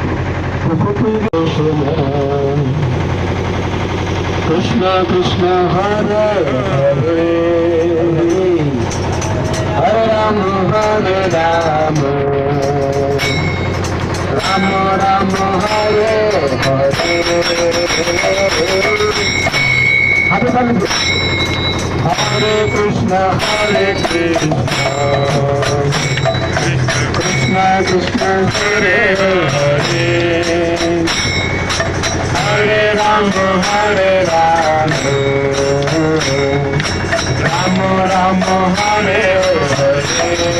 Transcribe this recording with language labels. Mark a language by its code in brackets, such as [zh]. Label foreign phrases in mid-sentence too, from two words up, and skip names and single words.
[bn] তো সত্যযুগে কৃষ্ণ কৃষ্ণ হরে হরে, হরে রাম রাম রাম হরে হরে। হাতে তালি দিন। হরে কৃষ্ণ কৃষ্ণ কৃষ্ণ হরে হরে, হরে রাম রাম রাম হরে হরে,